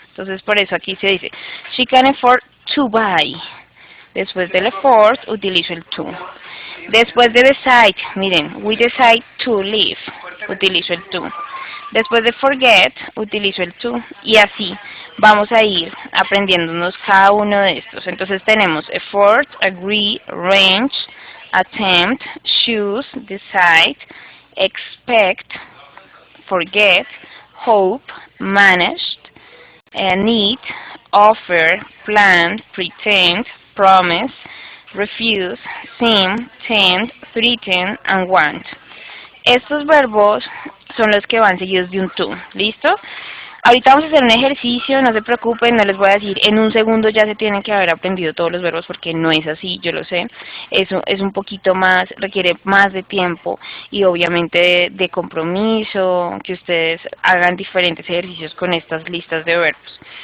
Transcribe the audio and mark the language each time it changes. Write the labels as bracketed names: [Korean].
[Spanish] Entonces por eso aquí se dice, [English] she can afford to buy. [Spanish] Después del afford utilizo el to. Después de decide, miren, [English] we decide to live, [Spanish] utilizo el to. Después de forget, utilizo el to, y así vamos a ir aprendiéndonos cada uno de estos. Entonces tenemos [English] effort, agree, arrange, attempt, choose, decide, expect, forget, hope, managed, need, offer, plan, pretend, promise, refuse, seem, tend, threaten, and want. [Spanish] Estos verbos son los que van seguidos de un to, ¿listo? Ahorita vamos a hacer un ejercicio, no se preocupen, no les voy a decir, en un segundo ya se tienen que haber aprendido todos los verbos, porque no es así, yo lo sé. Eso es un poquito más, requiere más de tiempo y obviamente de compromiso, que ustedes hagan diferentes ejercicios con estas listas de verbos.